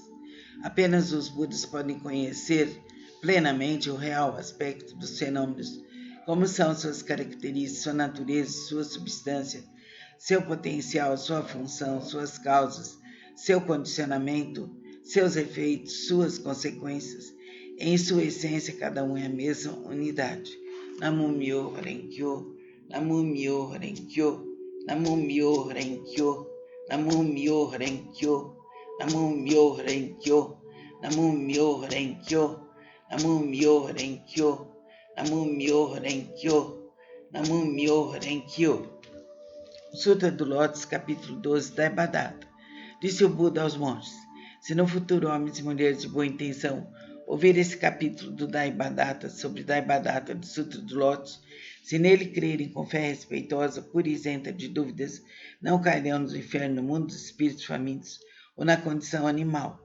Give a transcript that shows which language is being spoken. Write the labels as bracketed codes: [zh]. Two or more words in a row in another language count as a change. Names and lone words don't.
[pt] Apenas os Budas podem conhecer plenamente o real aspecto dos fenômenos, como são suas características, sua natureza, sua substância, seu potencial, sua função, suas causas, seu condicionamento, seus efeitos, suas consequências. Em sua essência, cada um é a mesma unidade. [ja] 南無妙法蓮華経、南無妙法蓮華経、南無妙法蓮華経、南無妙法蓮華経、南無妙法蓮華経、南無妙法蓮華経、南無妙法蓮華経、南無妙法蓮華経、南無妙法蓮華経. [pt] Sutra do Lótus, capítulo 12, Daibhadata. Disse o Buda aos monges: se no futuro homens e mulheres de boa intenção ouvir esse capítulo do Daibhadata sobre Daibhadata do Sutra do Lótus, se nele crerem com fé respeitosa, pura e isenta de dúvidas, não cairão no inferno, no mundo dos espíritos famintos ou na condição animal.